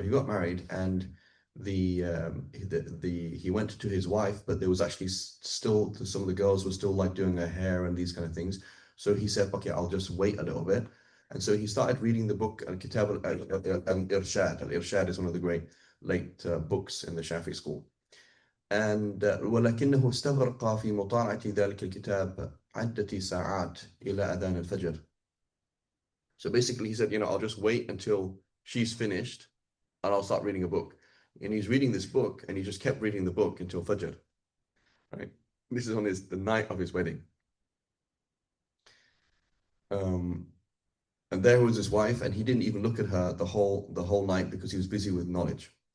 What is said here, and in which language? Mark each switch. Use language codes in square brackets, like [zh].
[en] He got married, and he went to his wife, but there was actually still, some of the girls were still like doing her hair and these kind of things. So he said, okay, I'll just wait a little bit. And so he started reading the book Kitab al-Irshad. Al-Irshad is one of the great late books in the Shafi school. And [ar] ولكنه استغرق في مطالعة ذلك الكتاب عدة ساعات إلى أذان الفجر. [en] So basically he said, I'll just wait until she's finished and I'll start reading a book. And he's reading this book and he just kept reading the book until Fajr, right? This is on the night of his wedding. And there was his wife, and he didn't even look at her the whole night because he was busy with knowledge.